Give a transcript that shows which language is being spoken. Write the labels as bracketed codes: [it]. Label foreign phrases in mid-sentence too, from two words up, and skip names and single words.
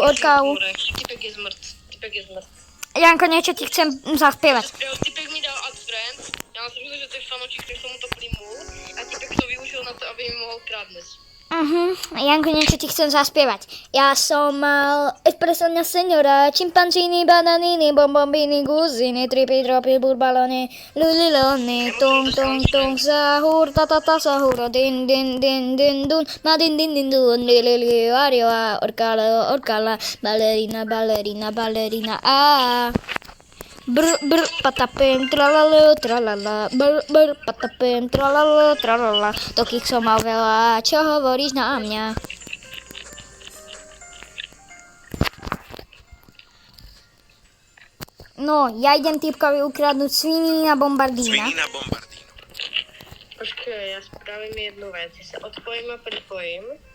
[sk] Typek je zmrt. Janko, niečo ti chcem zaspievať. Typek mi dal [en] ad friend. [sk] Ja som myslel, že to je fanočík, ktorý som mu to primul. A typek to využil na to, aby mi mohol kradnúť. Janko, niečo ti chcem zaspievať. Ja som mal espressoňa senora, čimpanzíny, bananíny, bombombíny, guziny, tripy, tropy, burbalony, lulilony, tung, tung, tung, sahur, tatata, sahur, din, din, din, din, dun, ma din, din, din, dun, lili, varioa, orkala, balerina, balerina, balerina, a. Brr, brr, patapim, tralala, tralala, brr, brr, patapim, tralala, tralala. Tokých som mal veľa, čo hovoríš na mňa? No, ja idem typkovi ukradnúť svinina bombardína. Svinina bombardino. Počkaj, ja spravím jednu vec. Ja sa odpojím a pripojím.